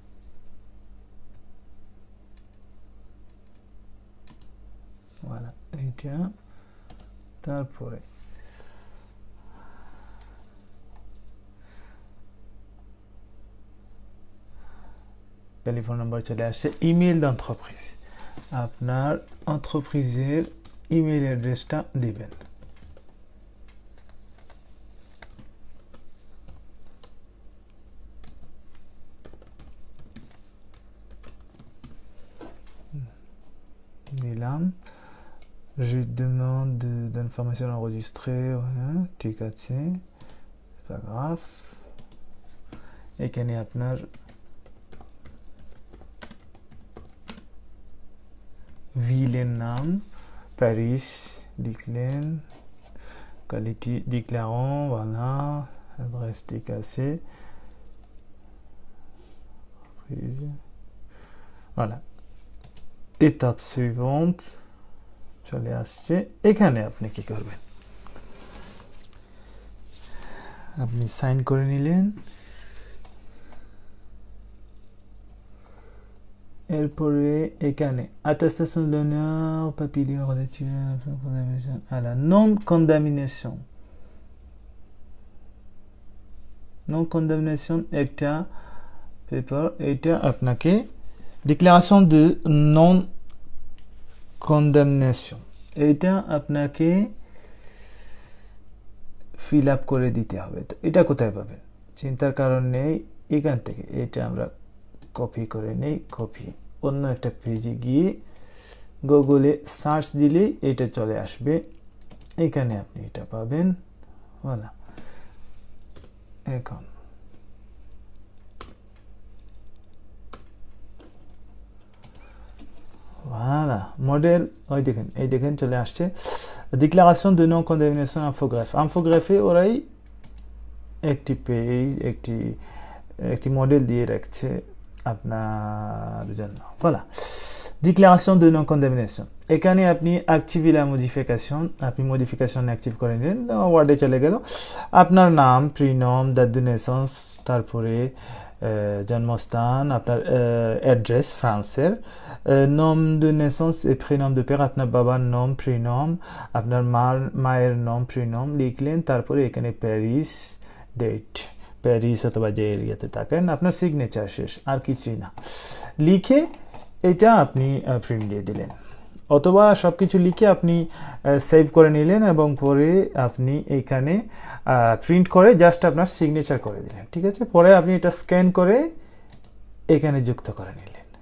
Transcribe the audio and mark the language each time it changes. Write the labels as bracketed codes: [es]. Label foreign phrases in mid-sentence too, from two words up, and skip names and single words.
[bn] voilà, এইটা তারপরে টেলিফোন নাম্বার চলে আসে ইমেল d'entreprise আপনার এন্টারপ্রাইজের ইমেল অ্যাড্রেসটা দিবেন দিলাম [fr] je demande d'informations enregistrées [bn] ঠিক আছে [fr] pas grave [bn] এখানে আপনার ville নাম Paris লিখলেন [fr] qualité déclarant voilà adresse [bn] ঠিক আছে [fr] voilà étape suivante [bn] চলে আসছে এখানে আপনি কি করবেন আপনি সাইন করে নিলেন এরপরে এখানে [fr] attestation d'honneur papier relatif à la non [bn] condamnation একটা পেপার এটা আপনাকে ডিক্লারেশন [fr] de non condamnation [bn] এটা আপনাকে ফিল আপ করে দিতে হবে তো এটা কোথায় পাবেন চিন্তার কারণ নেই এখান থেকে এটা আমরা কপি করে নেই কপি অন্য একটা পেজে গিয়ে গুগলে সার্চ দিলেই এটা চলে আসবে এখানে আপনি এটা পাবেন voilà এখন [fr] voilà modèle [bn] ওই দেখেন এই দেখেন চলে আসছে [fr] déclaration de non condamnation infographe [bn] ওরাই একটি পেজ একটি মডেল দিয়ে রাখছে আপনার জন্য [fr] voilà déclaration de non condamnation [bn] এখানে আপনি [fr] active la modification [bn] আপনি [fr] modification active [bn] করে নিলেন ওয়ার্ডে চলে গেল আপনার নাম প্রিনম [fr] date de naissance [bn] তারপরে জন্মস্থান আপনার অ্যাড্রেস ফ্রান্সের [fr] nom de naissance et prénom de père [bn] আপনার বাবার নাম প্রিনম আপনার মায়ের নাম প্রিনম লিখলেন তারপরে এখানে প্যারিস ডেট প্যারিস অথবা যে এরিয়াতে থাকেন আপনার সিগনেচার শেষ আর কিছুই না লিখে এটা আপনি প্রিন্ট দিয়ে দিলেন অথবা সবকিছু লিখে আপনি সেভ করে নিলেন এবং পরে আপনি এখানে প্রিন্ট করে জাস্ট আপনার সিগনেচার করে দিলেন ঠিক আছে পরে আপনি এটা স্ক্যান করে এখানে যুক্ত করে নিলেন